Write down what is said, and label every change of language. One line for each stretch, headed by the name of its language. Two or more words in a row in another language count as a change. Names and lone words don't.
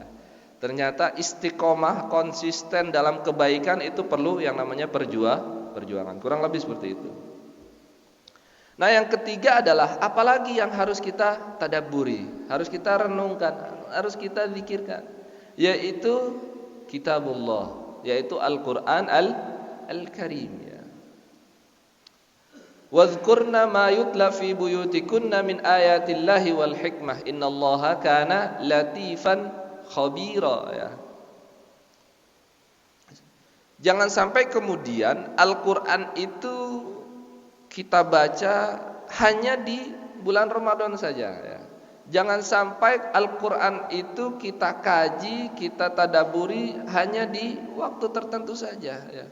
Indonesian: Ternyata istiqomah, konsisten dalam kebaikan itu perlu yang namanya perjuangan. Kurang lebih seperti itu. Nah, yang ketiga adalah apalagi yang harus kita tadabburi, harus kita renungkan, harus kita zikirkan, yaitu kitabullah, yaitu Al-Qur'an Al-Karim ya.
Arabic: واذكرن ما يتلى في بيوتكن من آيات الله والحكمة إن الله كان لطيفا خبيرا ya.
Indonesian: Jangan sampai kemudian Al-Qur'an itu kita baca hanya di bulan Ramadan saja ya. Jangan sampai Al-Qur'an itu kita kaji, kita tadaburi hanya di waktu tertentu saja ya.